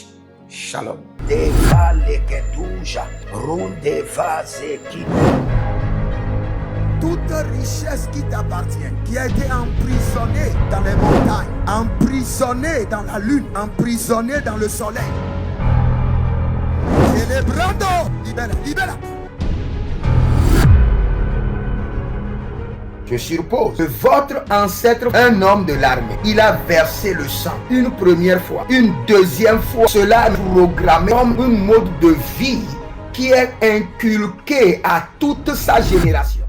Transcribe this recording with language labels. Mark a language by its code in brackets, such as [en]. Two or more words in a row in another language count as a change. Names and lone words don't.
[fr] Shalom. Toute richesse qui t'appartient, qui a été emprisonnée dans les montagnes, emprisonnée dans la lune, emprisonnée dans le soleil. [es] Celebrando, libera, libera. [fr] Je suppose que votre ancêtre, un homme de l'armée, il a versé le sang une première fois, une deuxième fois. Cela est programmé comme un mode de vie qui est inculqué à toute sa génération.